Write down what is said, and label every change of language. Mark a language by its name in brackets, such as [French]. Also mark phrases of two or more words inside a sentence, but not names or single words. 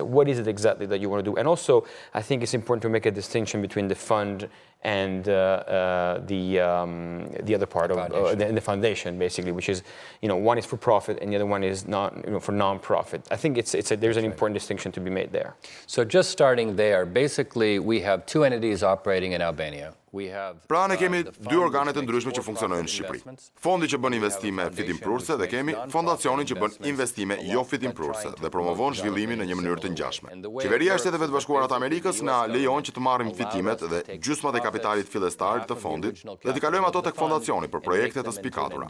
[English] What is it exactly that you want to do? And also, I think it's important to make a distinction between the fund and the other part of the foundation, basically, which is, one is for profit and the other one is for non-profit. I think there's an important distinction to be made there. So just starting there, basically we have two entities operating in Albania. [Albanian] Pra ne kemi dy organe të ndryshme që funksionojnë në Shqipëri. Fondi që bën investime fitimprurse dhe kemi fondacionin që bën investime jo fitimprurse dhe promovon zhvillimin në një mënyrë të ngjashme. Qeveria e Shteteve të Bashkuara të Amerikës na lejon që të marrim fitimet dhe gjysmat e kapitalit fillestar të fondit dhe t'i kalojmë ato tek fondacioni për projekte të spikatura.